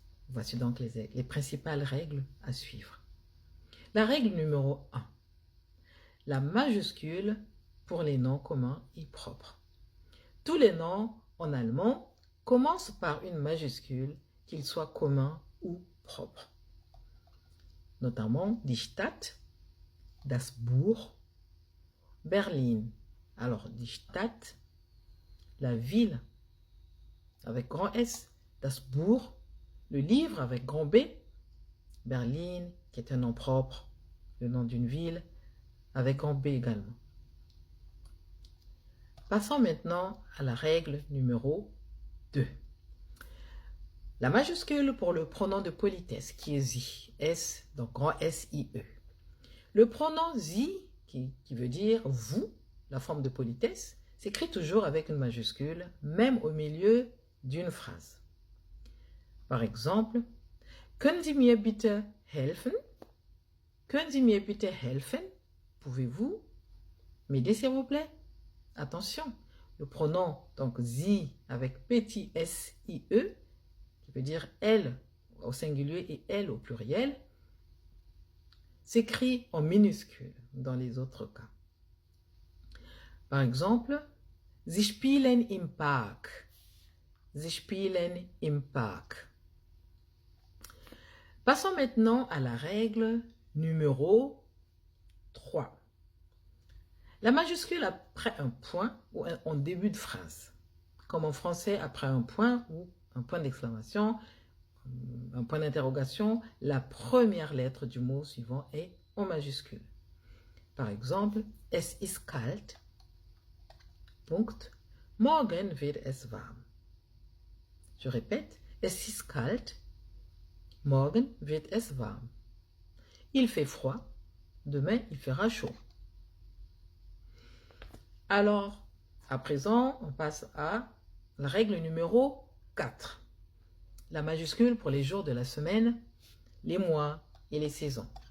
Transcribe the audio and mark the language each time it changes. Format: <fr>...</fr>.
<fr>Voici donc les principales règles à suivre. La règle numéro 1. La majuscule pour les noms communs et propres. Tous les noms en allemand commencent par une majuscule, qu'ils soient communs ou propres. Notamment</fr> <de>die Stadt, das Buch, Berlin.</de> <fr>Alors,</fr> <de>die Stadt,</de> <fr>la ville, avec grand S,</fr> <de>das Buch,</de> <fr>le livre avec grand B, Berlin, qui est un nom propre, le nom d'une ville, avec grand B également. Passons maintenant à la règle numéro 2. La majuscule pour le pronom de politesse, qui est Sie, S, donc grand S-I-E. Le pronom Sie, qui veut dire vous, la forme de politesse, s'écrit toujours avec une majuscule, même au milieu d'une phrase. Par exemple,</fr> <de>Können Sie mir bitte helfen? Können Sie mir bitte helfen?</de> <fr>Pouvez-vous m'aider s'il vous plaît? Attention, le pronom, donc Sie avec petit S-I-E, qui veut dire elle au singulier et elle au pluriel, s'écrit en minuscule dans les autres cas. Par exemple,</fr> <de>Sie spielen im Park. Sie spielen im Park.</de> <fr>Passons maintenant à la règle numéro 3. La majuscule après un point ou en début de phrase, comme en français après un point ou un point d'exclamation, un point d'interrogation, la première lettre du mot suivant est en majuscule. Par exemple,</fr> <de>es ist kalt, Punkt, morgen wird es warm.</de> <fr>Je répète,</fr> <de>es ist kalt, morgen wird es warm.</de> <fr>Il fait froid, demain il fera chaud. Alors, à présent, on passe à la règle numéro 4. La majuscule pour les jours de la semaine, les mois et les saisons.</fr>